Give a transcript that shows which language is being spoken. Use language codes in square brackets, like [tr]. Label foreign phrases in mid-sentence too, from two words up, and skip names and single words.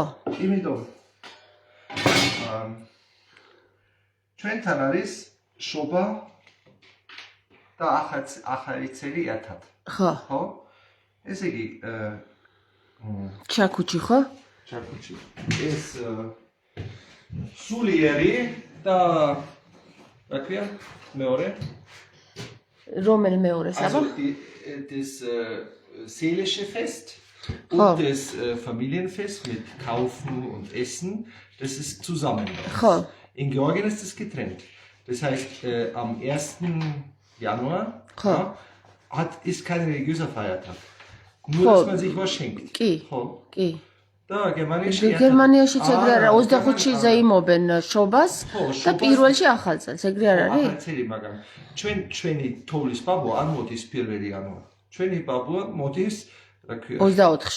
[ka] იმიტომ ჩვენთან არის შობა და ახალი წელი ერთად. ხო. ხო? ესე იგი ჩაკუჩი ხო? ჩაკუჩი. ეს სულიერი და რა ქვია? მეორე? რომელ მეორეს, აბა? [de] Das seelische Fest Oh. und das Familienfest mit Kaufen und Essen, das ist zusammen. Oh. In Georgien ist es getrennt. Das heißt, am 1. Januar ist kein religiöser Feiertag. Nur, dass man sich was schenkt. [ka] კი. Da, გერმანიაში ეგრე არა 25-ში ზეიმობენ შობას და პირველში ახალ წელს ეგრე არ არის? ახალ წელი, მაგრამ ჩვენი თოვლის ბაბუა არ მოდის 1 იანვარ. ჩვენი ბაბუა მოდის, რა ქვია, 24-ში.